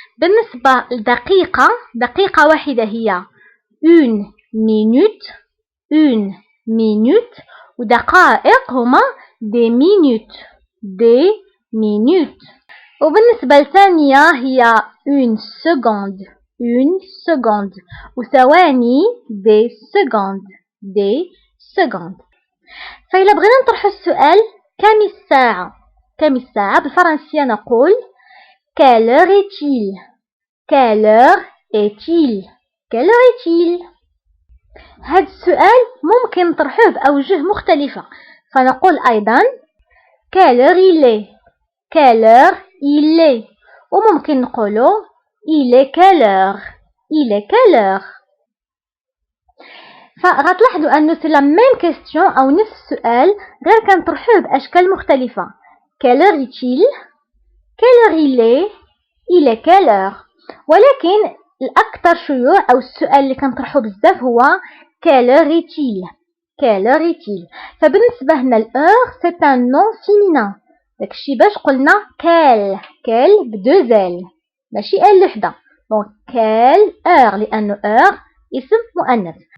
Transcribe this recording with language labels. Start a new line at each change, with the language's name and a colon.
Arabic: بالنسبة لدقيقة، دقيقة واحدة هي
French: une minute. une minute.
Arabic: ودقائق هما
French: des minutes. des minutes.
Arabic: وبالنسبة لثانية هي
French: une seconde. une seconde.
Arabic: وثواني
French: des secondes. des secondes.
Arabic: فإذا بغينا نطرح السؤال كم الساعة؟ كم الساعة؟ بالفرنسية نقول
French: quelle heure est-il؟ quelle heure est-il؟
Arabic: quelle heure est-il؟ هذا السؤال ممكن نطرحه بأوجه مختلفة، فنقول أيضا
French: quelle heure il est؟
Arabic: quelle heure
French: il est؟ وممكن نقوله il est quelle heure؟
Arabic: il est quelle heure؟ فغتلاحظوا أنه سي لا ميم كيستيون أو نفس السؤال غير كنطرحوه بأشكال مختلفة.
French: quelle heure est-il؟ quelle heure il est؟ il est quelle heure؟
Arabic: ولكن الأكثر شيوع أو السؤال اللي كنطرحوه بزاف هو
French: quelle heure est-il؟ quelle heure est-il؟
Arabic: فبالنسبة هنا
French: l'heure c'est un nom féminin،
Arabic: داكشي باش قلنا quelle بدو زال ماشي ال وحدة، دونك quelle heure لأنه heure اسم مؤنث.